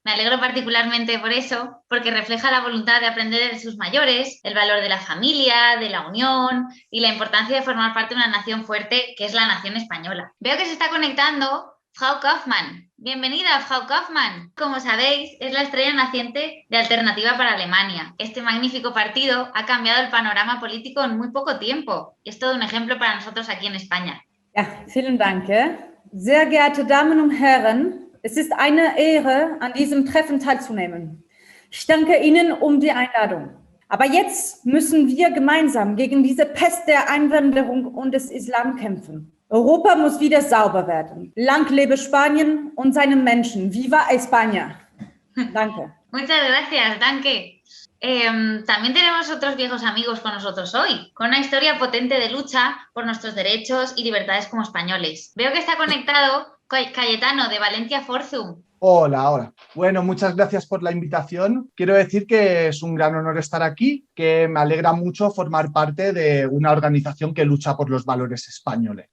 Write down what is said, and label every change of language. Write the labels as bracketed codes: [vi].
[es] Me alegro particularmente por eso, porque refleja la voluntad de aprender de sus mayores, el valor de la familia, de la unión y la importancia de formar parte de una nación fuerte que es la nación española. Veo que se está conectando Frau Kaufmann. Bienvenida, Frau Kaufmann. Como sabéis, es la estrella naciente de Alternativa para Alemania. Este magnífico partido ha cambiado el panorama político en muy poco tiempo. Es todo un ejemplo para nosotros aquí en España. [de] Ja, vielen Dank. Sehr geehrte Damen und Herren, es ist eine Ehre, an diesem Treffen teilzunehmen. Ich danke Ihnen um die Einladung. Aber jetzt müssen wir gemeinsam gegen diese Pest der Einwanderung und des Islam kämpfen. Europa muss wieder sauber werden. Lang lebe Spanien und seine Menschen. [es] Viva España. [de] Danke. [es] Muchas gracias, [de] danke. [es] También tenemos otros viejos amigos con nosotros hoy, con una historia potente de lucha por nuestros derechos y libertades como españoles. Veo que está conectado Cayetano de Valencia Forzum. Hola. Bueno, muchas gracias por la invitación. Quiero decir que es un gran honor estar aquí, que me alegra mucho formar parte de una organización que lucha por los valores españoles.